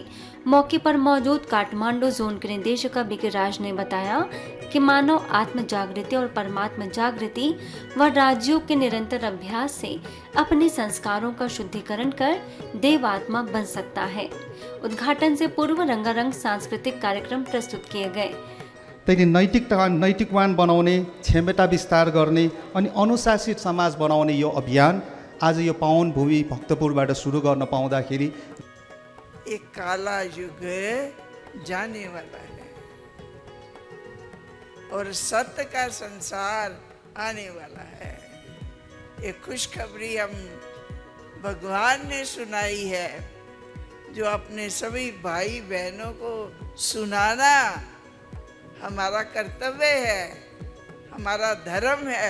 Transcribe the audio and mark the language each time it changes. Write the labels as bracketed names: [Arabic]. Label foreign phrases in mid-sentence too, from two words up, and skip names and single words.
[Hindi] मौके पर मौजूद काठमांडू जोन के निदेशक बीके राज ने बताया कि मानव आत्म जागृति और परमात्मा जागृति व राजयोग के निरंतर अभ्यास से अपने संस्कारों का शुद्धिकरण कर देवात्मा बन सकता है। उद्घाटन से पूर्व रंगारंग सांस्कृतिक कार्यक्रम प्रस्तुत किए गए। [Nepali] नैतिकवान बनाउने, क्षमता विस्तार गर्ने अनि अनुशासित समाज बनाउने यो अभियान आज यो पावन भूमि भक्तपुरबाट सुरु गर्न पाउँदाखेरि [Hindi] एक काला युग जाने वाला है और सत्य का संसार आने वाला है। ये खुशखबरी हम भगवान ने सुनाई है, जो अपने सभी भाई बहनों को सुनाना हमारा कर्तव्य है, हमारा धर्म है।